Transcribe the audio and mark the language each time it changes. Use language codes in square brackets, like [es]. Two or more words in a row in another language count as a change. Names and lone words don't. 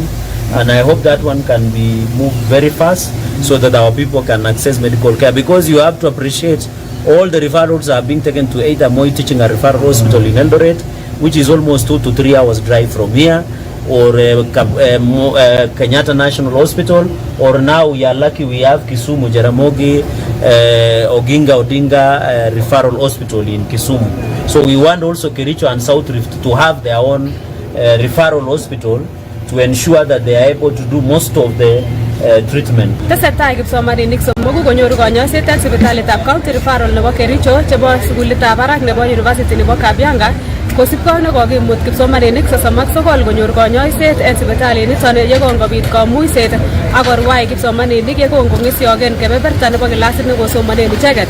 [en] And I hope that one can be moved very fast, so that our people can access medical care, because you have to appreciate all the referrals are being taken to either Moi Teaching and Referral Hospital in Eldoret, which is almost 2 to 3 hours drive from here, or Kenyatta National Hospital, or now we are lucky we have Kisumu Jaramogi Oginga Odinga Referral Hospital in Kisumu. So we want also Kericho and South Rift to have their own referral hospital to ensure that they are able to do most of the treatment. [kln] Tesetai kipsomaninik somoku konyoru konyoiset en sipitalitab [en] County Referral [kln] nebo Kericho chebo sukulitab barak nebo University nebo Kabianga, kosipkei nekokimut kipsomaninik 39 konyor konyoiset en sipitaliniton yekongobit kamuiset akorwai kipsomaninik yekongong'esiogen kebeberta nebo kilasit nekosomonen icheket.